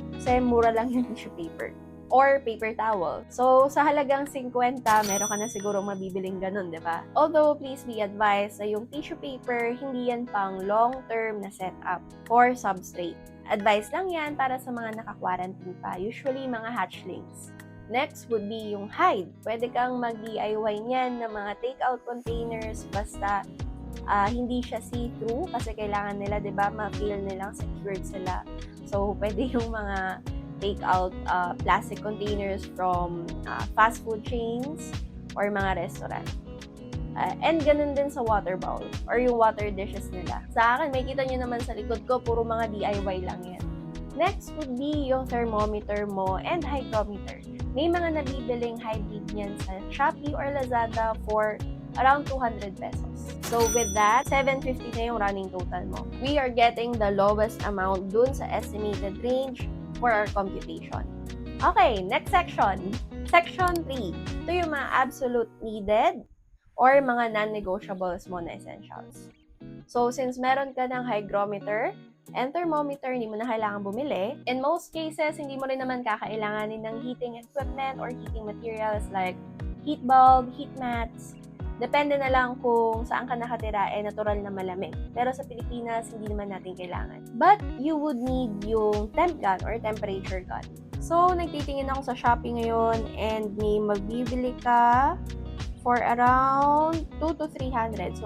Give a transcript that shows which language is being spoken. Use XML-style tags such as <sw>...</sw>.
<tl>Kasi mura lang yung tissue paper. Or paper towel. So, sa halagang 50, meron ka na siguro mabibiling ganun, di ba? Although,</tl> <en>please be advised</en> <tl>na yung tissue paper, hindi yan pang long-term na setup for substrate. Advice lang yan para sa mga naka-quarantine pa, usually mga hatchlings. Next would be yung hide. Pwede kang mag-DIY niyan ng mga take-out containers basta hindi siya see-through kasi kailangan nila, di ba, ma-feel nilang secured sila. So, pwede yung mga take-out plastic containers from fast food chains or mga restaurant. And ganun din sa water bowl or yung water dishes nila. Sa akin, may kita nyo naman sa likod ko, puro mga DIY lang yan.</tl> <en>Next would be yung thermometer mo and hygrometer.</en> <tl>May mga nabibiling hybrid niyan sa Shopee or Lazada for around 200 pesos.</tl> <en>So with that, 750 na yung running total mo. We are getting the lowest amount dun sa estimated range for our computation. Okay, next section.</en> <tl>Section 3. Ito yung mga absolute needed or mga non-negotiables mo na essentials. So, since meron ka ng hygrometer and thermometer, hindi mo na kailangan bumili.</tl> <en>In most cases,</en> <tl>hindi mo rin naman kakailanganin ng</tl> <en>heating equipment or heating materials like heat bulb, heat mats.</en> <tl>Depende na lang kung saan ka nakatira, natural na malamig. Pero sa Pilipinas, hindi naman natin kailangan.</tl> <en>But you would need yung temp gun or temperature gun.</en> <tl>So, nagtitingin ako sa Shopee ngayon and may magbibili ka for around 2 to 300.</tl>